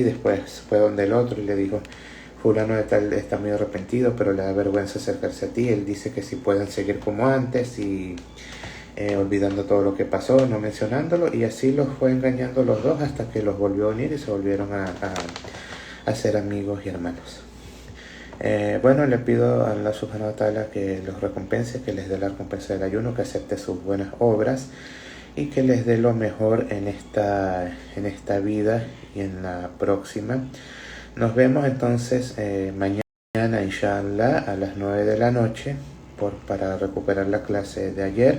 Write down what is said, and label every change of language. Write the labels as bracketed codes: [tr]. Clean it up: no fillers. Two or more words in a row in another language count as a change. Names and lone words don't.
[es] Después fue donde el otro y le dijo: fulano de tal está muy arrepentido, pero le da vergüenza acercarse a ti. Él dice que si pueden seguir como antes, y olvidando todo lo que pasó, no mencionándolo, y así los fue engañando los dos hasta que los volvió a unir y se volvieron a ser amigos y hermanos. Bueno, le pido a Allah [ar] سبحانه و تعالى [es] que los recompense, que les dé la recompensa del ayuno, que acepte sus buenas obras, y que les dé lo mejor en esta vida y en la próxima. Nos vemos entonces mañana, inshallah, a las 9 de la noche para recuperar la clase de ayer.